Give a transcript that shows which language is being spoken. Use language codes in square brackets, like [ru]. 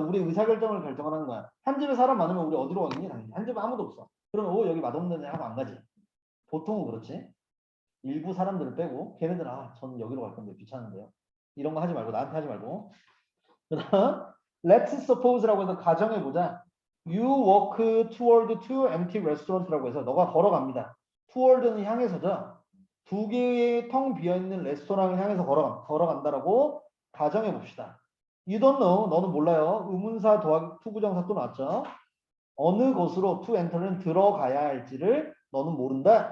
[ko] 우리 의사결정을 결정을 하는 거야. 한 집에 사람 많으면 우리 어디로 가겠니? 당연히 한 집에 아무도 없어. 그러면 여기 맛없는 애 하고 안 가지. 보통은 그렇지. 일부 사람들을 빼고 걔네들 저는 여기로 갈 건데 귀찮은데요. 이런 거 하지 말고 나한테 하지 말고. 그다음 [en] Let's suppose [ko] 라고 해서 가정해보자. [en] You walk toward two empty restaurant [ko] 라고 해서 너가 걸어갑니다. toward는 향해서죠. 2개의 텅 비어있는 레스토랑을 향해서 걸어간다라고 가정해봅시다. [en] You don't know. [ko] 너는 몰라요. 의문사 더하기 투부정사 또 나왔죠. 어느 곳으로 [en] to enter [ko] 는 들어가야 할지를 너는 모른다.